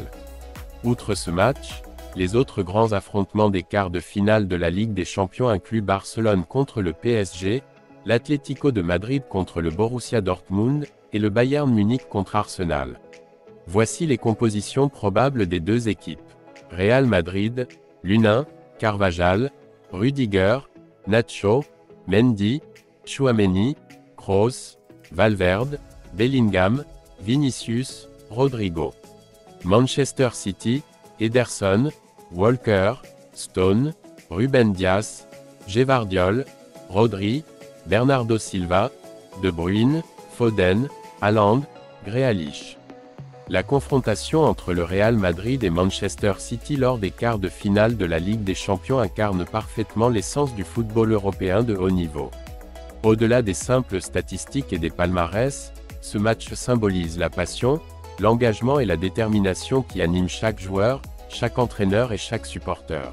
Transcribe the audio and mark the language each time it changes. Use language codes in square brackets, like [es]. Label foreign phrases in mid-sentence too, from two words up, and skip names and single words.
[fr] Outre ce match, les autres grands affrontements des quarts de finale de la Ligue des Champions incluent Barcelone contre le PSG, l'Atlético de Madrid contre le Borussia Dortmund, et le Bayern Munich contre Arsenal. Voici les compositions probables des deux équipes. Real Madrid, Lunin, Carvajal, Rudiger, Nacho, Mendy, Tchouaméni, Kroos, Valverde, Bellingham, Vinicius, Rodrigo. Manchester City, Ederson, Walker, Stone, Ruben Dias, Gvardiol, Rodri, Bernardo Silva, De Bruyne, Foden, Haaland, Grealish. La confrontation entre le Real Madrid et Manchester City lors des quarts de finale de la Ligue des Champions incarne parfaitement l'essence du football européen de haut niveau. Au-delà des simples statistiques et des palmarès, ce match symbolise la passion, l'engagement et la détermination qui animent chaque joueur, chaque entraîneur et chaque supporter.